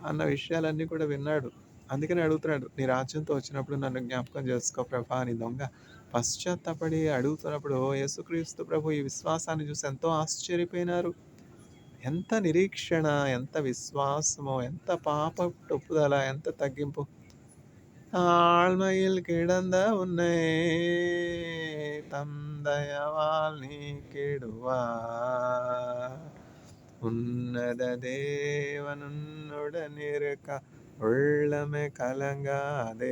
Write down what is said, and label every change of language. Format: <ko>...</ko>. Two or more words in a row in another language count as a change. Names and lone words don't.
<te>అన్న విషయాలన్నీ కూడా విన్నాడు. అందుకనే అడుగుతున్నాడు. "నీ రాజ్యంతో వచ్చినప్పుడు నన్ను జ్ఞాపకం చేసుకో ప్రభా" అని దొంగ పశ్చాత్తాపడి అడుగుతున్నప్పుడు యేసుక్రీస్తు ప్రభు ఈ విశ్వాసాన్ని చూసి ఎంతో ఆశ్చర్యపోయినారు. ఎంత నిరీక్షణ, ఎంత విశ్వాసమో, ఎంత పాపపు ఒప్పుదల, ఎంత తగ్గింపు.</te> <ta>தாழ்மையில் கிடந்த உன்னை தம் தயவால் நீக்கிடுவார். உன்னத தேவனுன்னுடன் இருக்க உள்ளமே கலங்காதே.</ta>